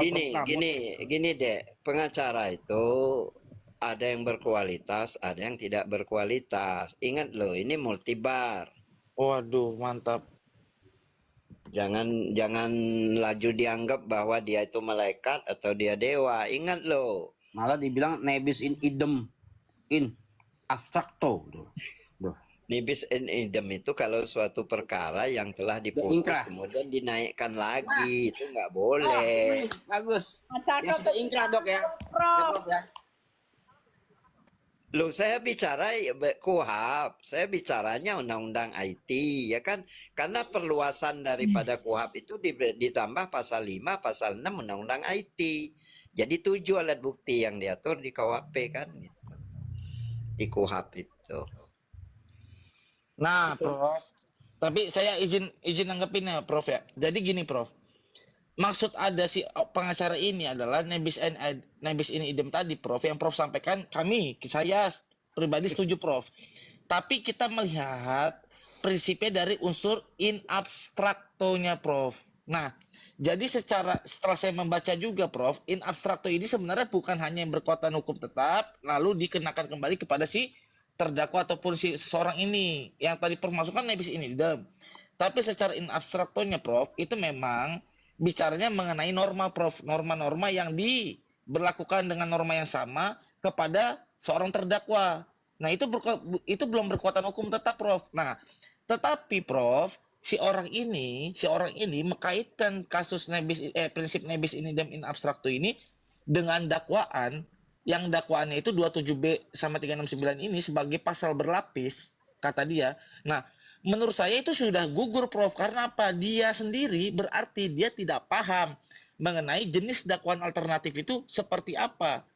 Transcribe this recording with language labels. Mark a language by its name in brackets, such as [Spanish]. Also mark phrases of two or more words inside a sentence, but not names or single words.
[Indonesian] gini deh, pengacara itu ada yang berkualitas, ada yang tidak berkualitas. Ingat loh, ini multibar. Waduh, mantap. Jangan laju dianggap bahwa dia itu malaikat atau dia dewa. Ingat loh. Malah dibilang [Latin] nebis in idem in abstrakto. Nibis in idem [Indonesian] itu kalau suatu perkara yang telah diputus ingkrah. kemudian dinaikkan lagi, itu nggak boleh. Bagus. Cakep. Ya sudah ingkrah, Dok ya. Prof. Loh, saya bicara KUHP, saya bicaranya undang-undang IT, ya kan? Karena perluasan daripada KUHP itu ditambah pasal 5, pasal 6 undang-undang IT. Jadi 7 alat bukti yang diatur di KUHP kan gitu. Di KUHP itu. Nah, Prof. Tapi saya izin nanggepin ya, Prof ya. Jadi gini, Prof. Maksud ada si pengacara ini adalah nebis in idem tadi, Prof. Yang Prof sampaikan, saya pribadi setuju, Prof. Tapi kita melihat prinsipnya dari unsur [Latin] in abstracto-nya, [Indonesian] Prof. Nah, jadi setelah saya membaca juga, Prof, [Latin] in abstracto [Indonesian] ini sebenarnya bukan hanya yang berkekuatan hukum tetap, lalu dikenakan kembali kepada si terdakwa ataupun si seseorang ini yang tadi Prof masukkan [Latin] nebis in idem. [Indonesian] Tapi secara [Latin] in abstracto-nya, [Indonesian] Prof, itu memang bicaranya mengenai norma, Prof, norma-norma yang diberlakukan dengan norma yang sama kepada seorang terdakwa. Nah, itu belum berkekuatan hukum tetap, Prof. Nah, tetapi Prof, si orang ini mengkaitkan kasus prinsip [Latin] nebis in idem in abstracto [Indonesian] ini dengan dakwaan yang dakwaannya itu 27B sama 369 ini sebagai pasal berlapis, kata dia. Nah, menurut saya itu sudah gugur, Prof. Karena apa? Dia sendiri berarti dia tidak paham mengenai jenis dakwaan alternatif itu seperti apa.